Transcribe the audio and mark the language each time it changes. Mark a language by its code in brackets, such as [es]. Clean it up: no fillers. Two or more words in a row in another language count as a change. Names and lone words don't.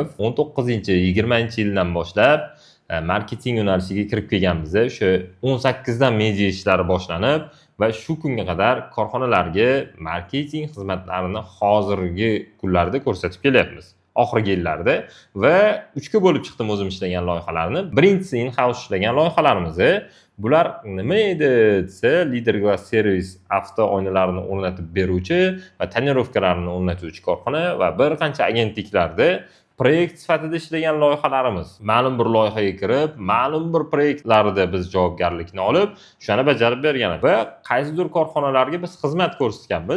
[uz] 19-20-yildan boshlab marketing yo'nalishiga kirib kelganmiz. O'sha 18dan media ishlari boshlanib va shu kunga qadar korxonalarga marketing xizmatlarini hozirgi kunlarda ko'rsatib kelyapmiz. Oxirgi yillarda va 3ga bo'lib chiqdim o'zim ishlagan loyihalarni. Birinchisi in-house ishlagan loyihalarimiz. Bular nima edi desa, Leader Glass Service avto oynalarini o'rnatib beruvchi va tonirovkalarni o'rnatuvchi korxona va bir qancha agentliklarda proyekt sifatida ishlagan loyihalarimiz. Ma'lum bir loyihaga kirib, ma'lum bir proyektlarda biz javobgarlikni olib, shuni bajarib bergan va qaysidir korxonalarga biz xizmat ko'rsatganmiz.